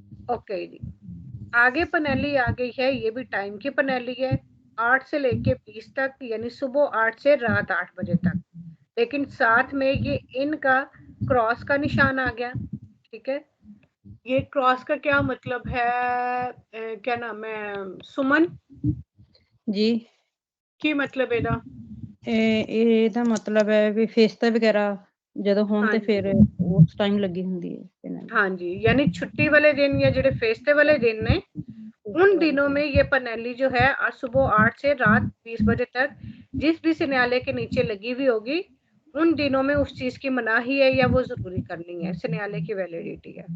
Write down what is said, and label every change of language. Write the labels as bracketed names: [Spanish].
[Hindi] Okay जी, आगे पनेली आ गई है, ये भी टाइम की पनेली है, 8 से लेके 20 तक, यानी सुबह 8 से रात 8 बजे तक, लेकिन साथ में ये इनका क्रॉस का निशान आ गया, ठीक है। ये क्रॉस का क्या मतलब है, क्या नाम है सुमन जी [Punjabi] की मतलब ਇਹਦਾ ਇਹਦਾ ਮਤਲਬ ਹੈ ਵੀ ਫੇਸਤਾ ਵਗੈਰਾ ਜਦੋਂ ਹੋਣ ਤੇ ਹਾਂਜੀ। ਫਿਰ ਉਸ ਟਾਈਮ ਲੱਗੀ ਹੁੰਦੀ ਹੈ penalty। [Hindi] हाँ जी, यानी छुट्टी वाले दिन या जेडे फेस्टे वाले दिन ने, उन दिनों में ये पनेली जो है सुबह 8 से रात 20 बजे तक जिस भी सिग्नल के नीचे लगी हुई होगी, उन दिनों में उस चीज की मनाही है या वो जरूरी करनी है, सिग्नल की वैलिडिटी है।